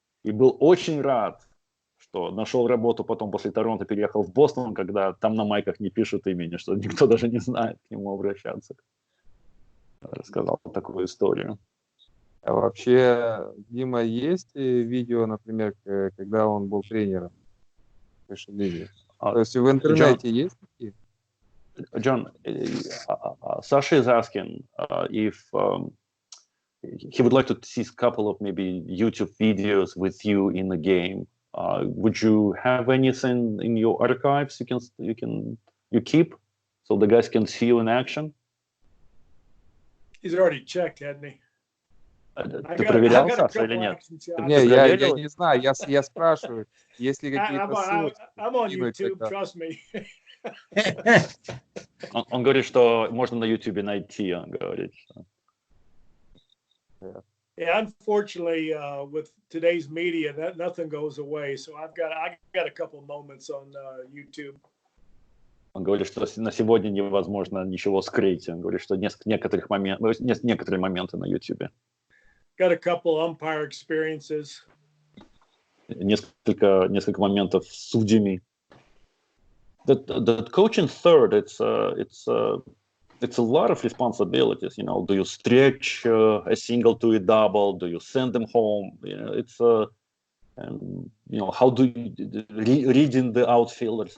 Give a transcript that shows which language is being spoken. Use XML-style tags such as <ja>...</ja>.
<ru>И был очень рад, что нашел работу потом после Торонто, переехал в Бостон, когда там на майках не пишут имени, что никто даже не знает к нему обращаться. Рассказал такую историю. А вообще, Дима, есть видео, например, когда он был тренером в высшей лиге? То есть в интернете есть такие?</ru> <en>John, Sasha is asking if he would like to see a couple of maybe YouTube videos with you in the game. Would you have anything in your archives you can you keep, so the guys can see you in action? He's already checked, hadn't he?</en> <ru>Ты проверял, Саша, или нет? Не, я не знаю, я спрашиваю, есть ли какие-то</ru> <en>I'm</en> <ru>ссылочки</ru> <en>on</en> <ru>кинуть</ru> <en>YouTube,</en> <ru>тогда.</ru> <en>trust me.</en> <ru>Он говорит, что можно на YouTube найти, он говорит.</ru> <en>Yeah, unfortunately, with today's media, that nothing goes away. So I got a couple moments on YouTube.</en> <ru>Он говорит, что на сегодня невозможно ничего скрыть. Он говорит, что некоторые моменты на YouTube.</ru> <en>Got a couple umpire experiences.</en> <ru>Несколько моментов с судьями.</ru> <en>The coaching third, it's a lot of responsibilities. You know, do you stretch a single to a double? Do you send them home? You know, it's and you know, how do you reading the outfielders?</en>